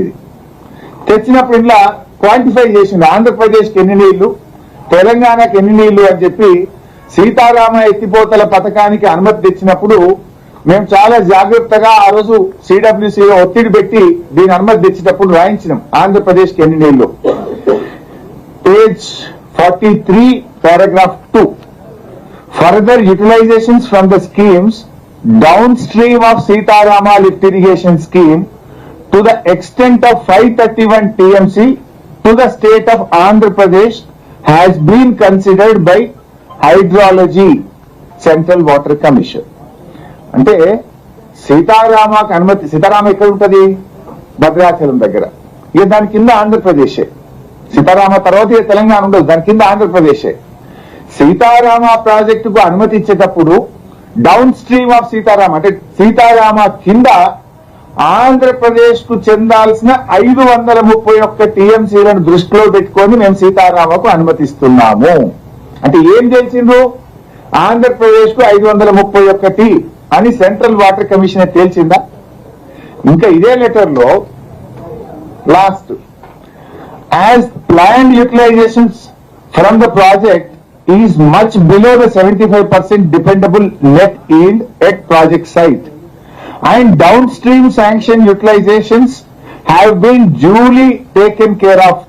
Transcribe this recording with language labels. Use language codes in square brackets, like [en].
[te] ఇది తెచ్చినప్పుడు ఇలా క్వాంటిఫై చేసింది, ఆంధ్రప్రదేశ్కి ఎన్ని నీళ్లు, తెలంగాణకి ఎన్ని నీళ్లు అని చెప్పి సీతారామ ఎత్తిపోతల పథకానికి అనుమతి తెచ్చినప్పుడు మేము చాలా జాగ్రత్తగా ఆ రోజు సిడబ్ల్యూసీలో ఒత్తిడి పెట్టి దీని అనుమతి తెచ్చేటప్పుడు రాయించినాం ఆంధ్రప్రదేశ్కి ఎన్ని నీళ్లు. [en] Page 43 paragraph 2. Further utilizations from the schemes downstream of Sitarama lift irrigation scheme to the extent of 531 TMC to the state of Andhra Pradesh has been considered by Hydrology Central Water Commission. [te] అంటే సీతారామకు అనుమతి, సీతారామ ఎక్కడ ఉంటుంది? భద్రాచలం దగ్గర. ఇక దాని కింద ఆంధ్రప్రదేశే. సీతారామ తర్వాత తెలంగాణ ఉండదు, దాని కింద ఆంధ్రప్రదేశే. సీతారామ ప్రాజెక్టుకు అనుమతి ఇచ్చేటప్పుడు [en] downstream of Sitarama [te] అంటే సీతారామ కింద ఆంధ్రప్రదేశ్ కు చెందాల్సిన 531 టీఎంసీలను దృష్టిలో పెట్టుకొని మేము సీతారామకు అనుమతిస్తున్నాము. అంటే ఏం తెలిసిందో ఆంధ్రప్రదేశ్ కు 531 అని సెంట్రల్ వాటర్ కమిషన్ తేల్చిందా? ఇంకా ఇదే లెటర్ లో last, [en] as planned utilizations from the project is much below the 75% dependable net yield at project site and downstream sanction utilizations have been duly taken care of.